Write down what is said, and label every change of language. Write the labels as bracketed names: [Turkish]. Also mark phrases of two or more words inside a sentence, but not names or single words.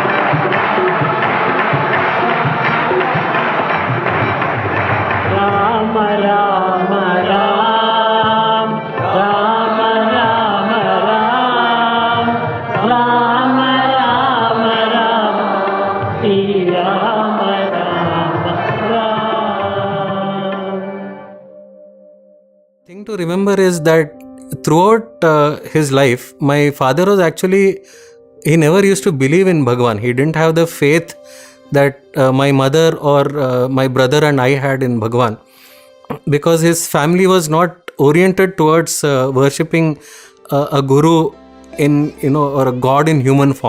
[English] राम राम राम राम राम राम राम राम राम श्री राम राम राम। Thing to remember is that throughout his life, my father was actually, he never used to believe in Bhagwan. He didn't have the faith that my mother or my brother and I had in Bhagwan, because his family was not oriented towards worshipping a guru in, or a god in human form.